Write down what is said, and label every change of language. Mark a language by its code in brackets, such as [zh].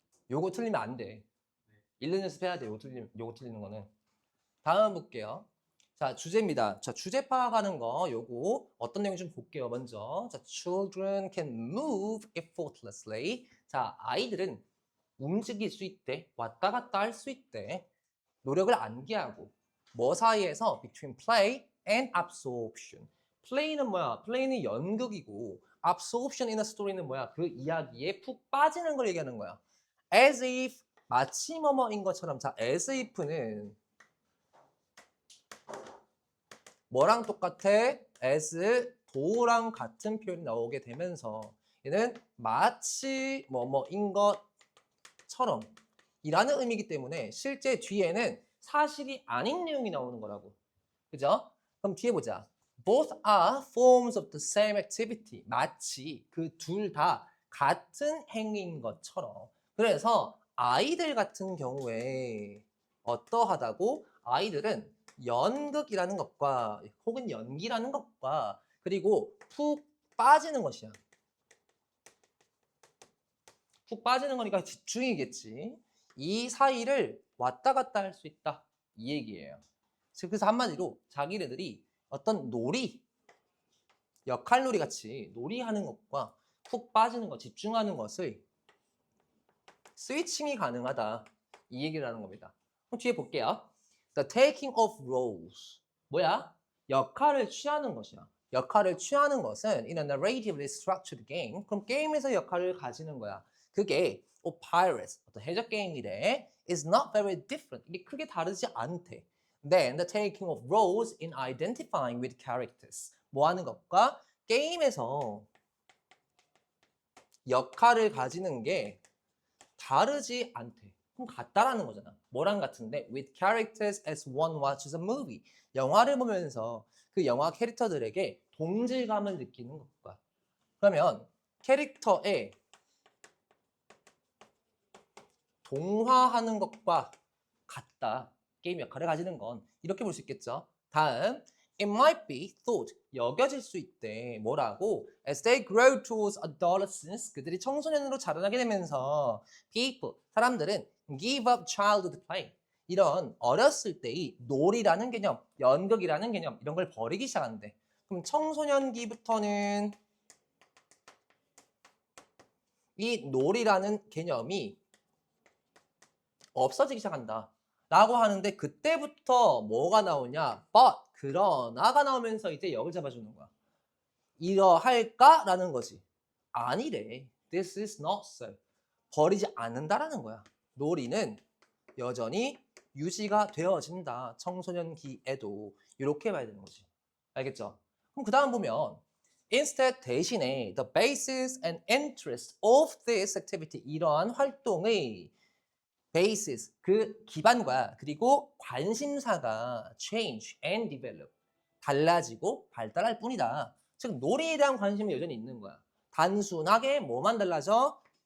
[ko] 요거 틀리면 안 돼. 읽는 연습해야 돼. 요거 틀리는 거는. 다음 볼게요. 자, 주제입니다. 자, 주제 파악하는 거 요거 어떤 내용인지 좀 볼게요. 먼저. [en] 자, children can move effortlessly. [ko] 자, 아이들은 움직일 수 있대. 왔다 갔다 할 수 있대. 노력을 안 기하고. 뭐 사이에서? [en] between play and absorption. play는 [ko] 뭐야? play는 연극이고 [en] absorption in a story [ko] 는 뭐야? 그 이야기에 푹 빠지는 걸 얘기하는 거야. [en] as if [ko] 마치 뭐뭐인 것처럼. 자, as if는 뭐랑 똑같아? as 도랑 같은 표현이 나오게 되면서 얘는 마치 뭐뭐인 것처럼 이라는 의미이기 때문에 실제 뒤에는 사실이 아닌 내용이 나오는 거라고. 그죠? 그럼 뒤에 보자. [en] Both are forms of the same activity. [ko] 마치 그 둘 다 같은 행위인 것처럼. 그래서 아이들 같은 경우에 어떠하다고? 아이들은 연극이라는 것과 혹은 연기라는 것과 그리고 푹 빠지는 것이야. 푹 빠지는 거니까 집중이겠지. 이 사이를 왔다 갔다 할 수 있다. 이 얘기예요. 그래서 한마디로 자기네들이 어떤 놀이, 역할놀이 같이 놀이하는 것과 푹 빠지는 것, 집중하는 것을 스위칭이 가능하다. 이 얘기를 하는 겁니다. 그럼 뒤에 볼게요. [en] The taking of roles. [ko] 뭐야? 역할을 취하는 것이야. 역할을 취하는 것은 [en] in a narratively structured game. [ko] 그럼 게임에서 역할을 가지는 거야. 그게 pirates, 어떤 해적 게임이래. [en] is not very different. [ko] 이게 크게 다르지 않대. [en] Then the taking of roles in identifying with characters. [ko] 뭐 하는 것과 게임에서 역할을 가지는 게 다르지 않대. 그럼 같다라는 거잖아. 뭐랑 같은데? [en] With characters as one watches a movie. [ko] 영화를 보면서 그 영화 캐릭터들에게 동질감을 느끼는 것과. 그러면 캐릭터에 동화하는 것과 같다. 게임 역할을 가지는 건. 이렇게 볼 수 있겠죠. 다음. [en] It might be thought. [ko] 여겨질 수 있대. 뭐라고? [en] As they grow towards adolescence. [ko] 그들이 청소년으로 자라나게 되면서 people. 사람들은 [en] give up childhood play. [ko] 이런 어렸을 때의 놀이라는 개념, 연극이라는 개념 이런 걸 버리기 시작한대. 그럼 청소년기부터는 이 놀이라는 개념이 없어지기 시작한다. 라고 하는데 그때부터 뭐가 나오냐? but, 그러나가 나오면서 이제 역을 잡아주는 거야. 이러할까? 라는 거지. 아니래. [en] This is not so. [ko] 버리지 않는다라는 거야. 놀이는 여전히 유지가 되어진다. 청소년기에도. 이렇게 봐야 되는 거지. 알겠죠? 그럼 그 다음 보면 [en] Instead, [ko] 대신에 [en] the basis and interest of this activity. [ko] 이러한 활동의 basis, 그 기반과 그리고 관심사가 [en] change and develop. [ko] 달라지고 발달할 뿐이다. 즉 놀이에 대한 관심이 여전히 있는 거야. 단순하게 뭐만 달라져?